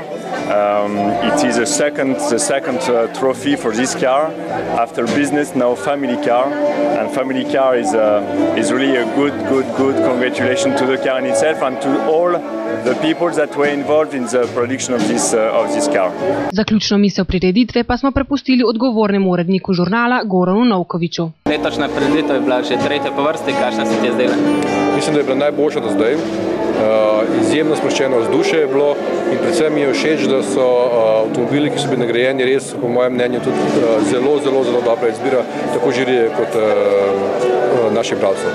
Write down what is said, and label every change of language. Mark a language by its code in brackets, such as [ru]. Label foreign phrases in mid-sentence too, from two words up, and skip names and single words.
[en] It is the second trophy for this car. After business, now family car, and family car is really a good congratulation to the car in itself and to all the people that were involved in the production of this car. [sl] Zaključno misel prireditve pa smo prepustili odgovornemu uredniku žurnala Goranu Novkoviću. Letošnja prireditev je bila že tretja po vrsti, kakšna se ti je zdela? Mislim, da je bila najboljša do zdaj. Izjemno sproščeno vzdušje je bilo in predvsem mi je všeč, da so avtomobili, ki so bili nagrajeni, res po mojem mnenju tudi zelo dobra izbira tako žirije kot naših bralcev.